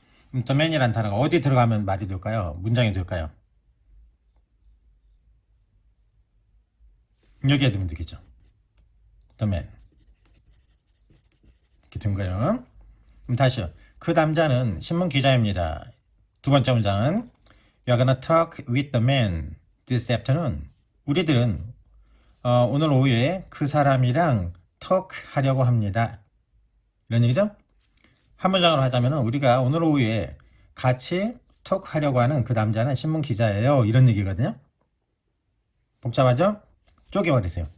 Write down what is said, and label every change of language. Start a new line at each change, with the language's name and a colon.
Korean: 그럼 the man이라는 단어가 어디 들어가면 말이 될까요? 문장이 될까요? 여기에 넣으면 되겠죠. the man 이렇게 된 거예요. 그럼 다시요. 그 남자는 신문 기자입니다. 두 번째 문장은
English: We are gonna talk with the man this afternoon.
Korean: 우리들은 오늘 오후에 그 사람이랑 talk 하려고 합니다. 이런 얘기죠? 한 문장으로 하자면 우리가 오늘 오후에 같이 talk 하려고 하는 그 남자는 신문 기자예요. 이런 얘기거든요. 복잡하죠? 쪼개버리세요.